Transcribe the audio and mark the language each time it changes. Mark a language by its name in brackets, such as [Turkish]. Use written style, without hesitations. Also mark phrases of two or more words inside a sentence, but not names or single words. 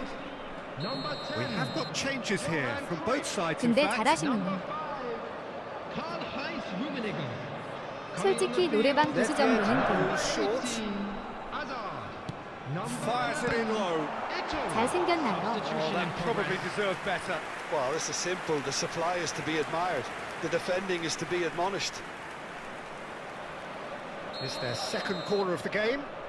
[English] Number 10. We have got changes here from both sides, in [Korean] 근데 [English] fact. [Korean] 잘하시는 분. Karl-Heinz Rummenigge. 솔직히 노래방 교수 정도는 돈. [English] Short. Fires it in low. [Korean] 잘생겼나요? [English] Oh, that probably deserved better. Well, this is simple. The supply is to be admired. The defending is to be admonished. It's their second corner of the game.